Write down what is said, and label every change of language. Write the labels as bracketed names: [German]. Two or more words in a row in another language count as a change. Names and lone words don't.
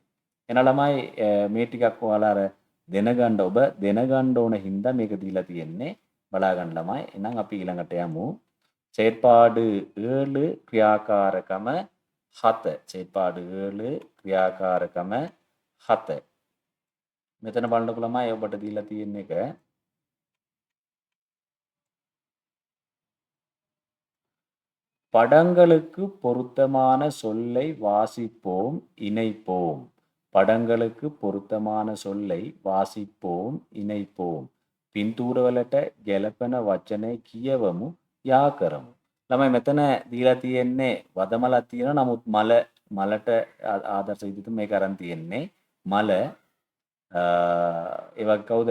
[Sinhala] එහෙනම් ළමයි මේ ටිකක් ඔයාලා අර දැනගන්න ඕන හින්දා මේක දීලා තියෙන්නේ. බලා ගන්න ළමයි. එහෙනම් අපි ඊළඟට යමු. செயற்பாடு 7 ක්‍රියාකාරකම 7. செயற்பாடு 7 ක්‍රියාකාරකම 7. මෙතන බලන්නකො ළමයි ඔබට දීලා තියෙන එක [Tamil] படங்களுக்கு பொருத்தமான சொல்லை வாசிப்போம் இணைப்போம். படங்களுக்கு பொருத்தமான சொல்லை வாசிப்போம் ඉනෙයිපෝම්. [Sinhala] පින්තූරවලට ගැලපෙන වචනේ කියවමු යා කරමු. ළමයි මෙතන දීලා තියෙන්නේ වදමලක් තියෙනවා. නමුත් මලට ආදර්ශ විදිහට මේක අරන් තියෙන්නේ. මල ඒ වගේ කවුද?